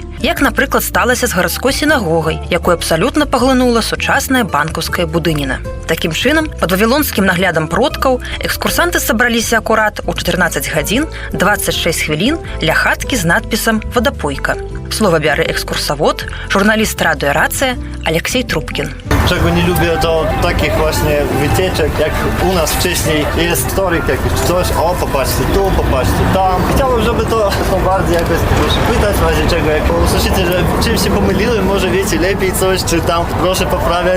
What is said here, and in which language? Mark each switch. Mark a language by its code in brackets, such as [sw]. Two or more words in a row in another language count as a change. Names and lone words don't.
[be] Як, напрыклад, сталася з гарадской сінагогай, якую абсалютна паглынула сучасная банкаўская будыніна. Такім чынам, пад вавілонскім наглядам продкаў экскурсанты сабраліся акурат у 14 гадзін 26 хвілін ля хаткі з надпісам «Водопойка». Слово бярэ экскурсавод, журналіст радыё «Рацыя» Алексей Трубкін. [pl] Czego nie lubię, to takich właśnie wycieczek, jak u nas wcześniej jest historyk jakiś czy coś, o popatrzcie tu, popatrzcie tam. Chciałbym, żeby to bardziej jakoś proszę pytać w razie czego, jak usłyszycie, że czymś się pomyliłem, może wiecie lepiej coś, czy tam proszę poprawiać.